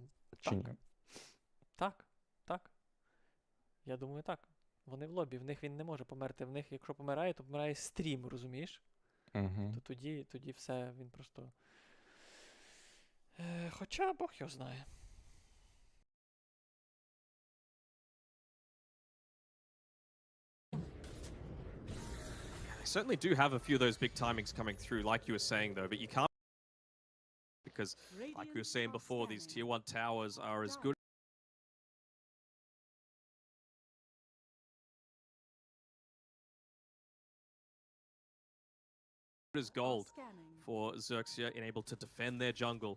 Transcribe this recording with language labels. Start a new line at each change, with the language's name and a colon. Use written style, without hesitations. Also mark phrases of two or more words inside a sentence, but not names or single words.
Ukrainian: Чи ні? Так. Так. Я думаю, так. Вони в лобі, в них він не може померти. В них, якщо помирає, то помирає стрім, розумієш? Угу. То тоді все, він просто. Хоча Бог його знає.
English: They certainly do have a few of those big timings coming through, like you were saying, though, but you can't. Because, like we were saying before, these tier 1 towers are as good as gold for XERXIA in able to defend their jungle.